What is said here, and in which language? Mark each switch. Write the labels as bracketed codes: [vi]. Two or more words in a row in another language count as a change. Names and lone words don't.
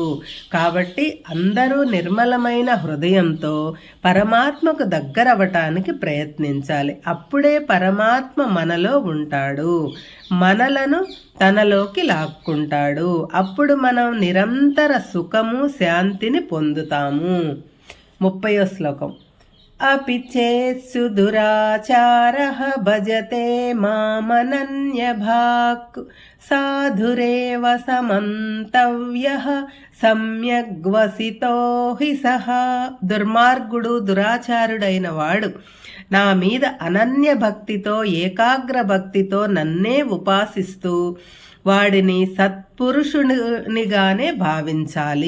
[te] కాబట్టి అందరూ నిర్మలమైన హృదయంతో పరమాత్మకు దగ్గరవటానికి ప్రయత్నించాలి. అప్పుడే పరమాత్మ మనలో ఉంటాడు, మనలను తనలోకి లాక్కుంటాడు. అప్పుడు మనం నిరంతర సుఖము శాంతిని పొందుతాము. 30వ శ్లోకం. [sa] अपि चेत्सु दुराचारः भजते मामनन्यभाक् साधुरेव సమంతవ్యః సమ్యగ్వసితో హి సహ. [te] దుర్మార్గుడు దురాచారుడైన వాడు నా మీద అనన్య భక్తితో ఏకాగ్ర భక్తితో నన్నే ఉపాసిస్తూ వాడిని సత్పురుషునిగానే భావించాలి.